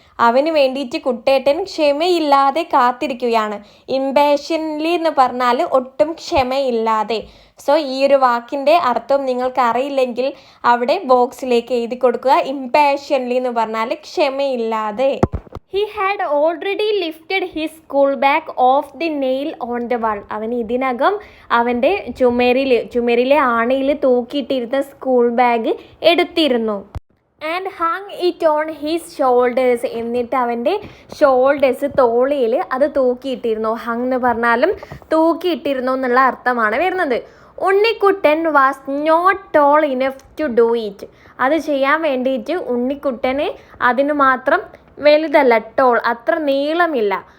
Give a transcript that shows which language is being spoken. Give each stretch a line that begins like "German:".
Malayalam: അവന് വേണ്ടിയിട്ട് കുട്ടേട്ടൻ ക്ഷമയില്ലാതെ കാത്തിരിക്കുകയാണ്. ഇംപാഷ്യൻലി എന്ന് പറഞ്ഞാൽ ഒട്ടും ക്ഷമയില്ലാതെ. സോ ഈ ഒരു വാക്കിൻ്റെ അർത്ഥം നിങ്ങൾക്ക് അറിയില്ലെങ്കിൽ അവിടെ ബോക്സിലേക്ക് എഴുതി കൊടുക്കുക. ഇംപാഷ്യൻലി എന്ന് പറഞ്ഞാൽ ക്ഷമയില്ലാതെ.
English: He had already lifted his school bag off the nail on the wall.
Malayalam: അവൻ ഇതിനകം അവൻ്റെ ചുമരിലെ ആണിയിൽ തൂക്കിയിട്ടിരുന്ന സ്കൂൾ ബാഗ് എടുത്തിരുന്നു.
English: And hung it on his shoulders.
Malayalam: എന്നിട്ട് അവൻ്റെ ഷോൾഡേഴ്സ്, തോളിയിൽ അത് തൂക്കിയിട്ടിരുന്നു. ഹങ് എന്ന് പറഞ്ഞാലും തൂക്കിയിട്ടിരുന്നു എന്നുള്ള അർത്ഥമാണ് വരുന്നത്.
English: Unnikuttan was not tall enough to do it.
Malayalam: അത് ചെയ്യാൻ വേണ്ടിയിട്ട് ഉണ്ണിക്കുട്ടന് അതിന് മാത്രം വലുതല്ല, ടോൾ, അത്ര നീളമില്ല.